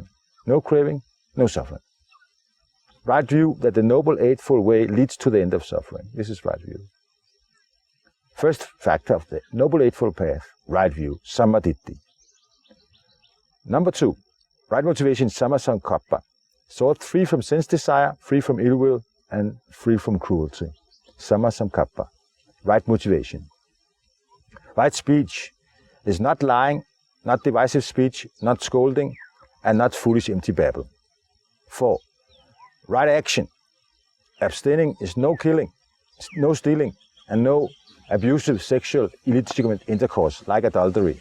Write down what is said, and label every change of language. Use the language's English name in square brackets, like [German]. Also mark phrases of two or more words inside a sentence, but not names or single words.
[English] No craving, no suffering. Right view that the Noble Eightfold Way leads to the end of suffering. This is right view. First factor of the Noble Eightfold Path, right view, samadhi. Number 2, right motivation, [Pali] samma-sankappa. [English] Sought free from sense desire, free from ill will, and free from cruelty. [Pali] Samma-sankappa, [English] right motivation. Right speech is not lying, not divisive speech, not scolding, and not foolish empty babble. 4, right action. Abstaining is no killing, no stealing, and no abusive sexual illegitimate intercourse like adultery.